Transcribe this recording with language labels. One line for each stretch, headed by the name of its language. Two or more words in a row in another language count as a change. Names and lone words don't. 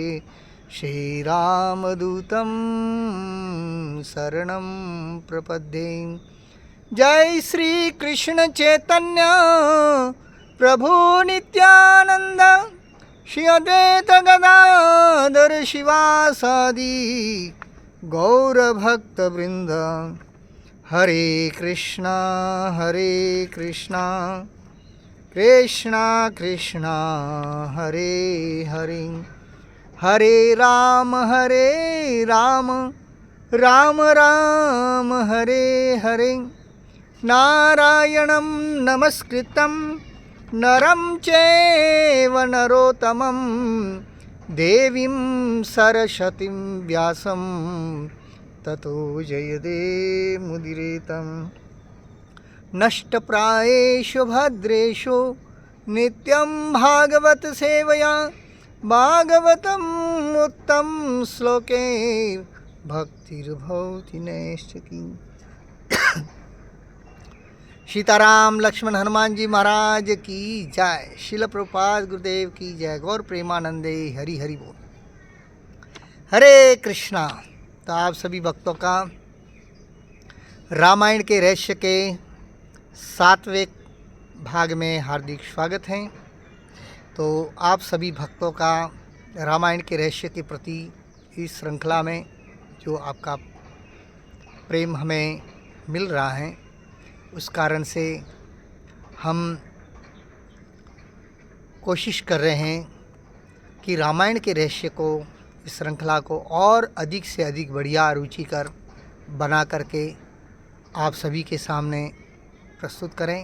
Sanskrit: श्रीरामदूतं शरणं प्रपद्ये। जय श्री कृष्ण चैतन्य प्रभु नित्यानंद श्री अद्वैत गदाधर शिवासादि गौरभक्तवृंद। हरे कृष्णा कृष्णा कृष्णा हरे हरे। हरे राम राम राम हरे हरे। नारायणं नमस्कृतं नरं चैव नरोत्तमं देवीं सरस्वतीं व्यासं ततो जयदेमुदीरयेत्। नष्टप्रायेषु भद्रेषु नित्यं भागवत सेवया भागवतम उत्तम श्लोके भक्तिर्भवति नैष्ठिकी।
Hindi: सीताराम लक्ष्मण हनुमान जी महाराज की जय। शिल प्रभुपाद गुरुदेव की जय।
Bangla: গৌর প্রেমানন্দে হরি হরি বোল।
Hindi: हरे कृष्णा। तो आप सभी भक्तों का रामायण के रहस्य के 7वें भाग में हार्दिक स्वागत है। तो आप सभी भक्तों का रामायण के रहस्य के प्रति इस श्रृंखला में जो आपका प्रेम हमें मिल रहा है, उस कारण से हम कोशिश कर रहे हैं कि रामायण के रहस्य को, इस श्रृंखला को और अधिक से अधिक बढ़िया रुचिकर बना करके आप सभी के सामने प्रस्तुत करें।